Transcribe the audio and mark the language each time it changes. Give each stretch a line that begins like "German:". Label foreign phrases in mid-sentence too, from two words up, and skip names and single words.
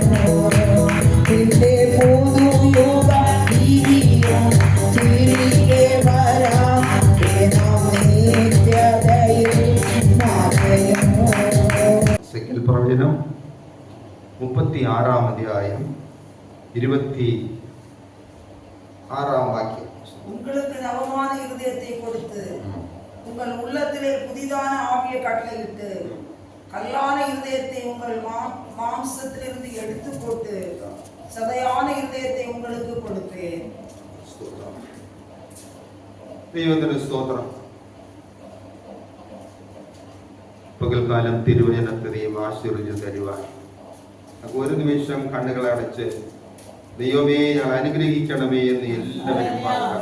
Malayalam: പിന്നെ പുതുയുഗം തിരിയും തിരികെ വരാം നിത്യതയിൽ മറയും. എസെക്കിയേൽ പ്രവചനം 36-ാം അധ്യായം 26-ാം വാക്യം.
Tamil: உங்களுக்கு நவமான இருதயத்தை கொடுத்து உங்கள் உள்ளத்திலே புதிதான ஆவியை கட்டளையிட்டு கல்லான இருதயத்தை உங்கள் மாம்சத்திலிருந்து எடுத்து போட்டு சதையான இருதயத்தை உங்களுக்கு கொடுப்பேன்.
Malayalam: ദൈവത്തിന് സ്തോത്രം. പകൽക്കാലം തിരുവചനത്തെ ദൈവം ആശീർവദിച്ചു തരുവാൻ ഒരു നിമിഷം കണ്ണുകളെ അടച്ച് ദൈവമേ ഞാൻ അനുഗ്രഹിക്കണമേ എന്ന് എല്ലാവരും പാടാം.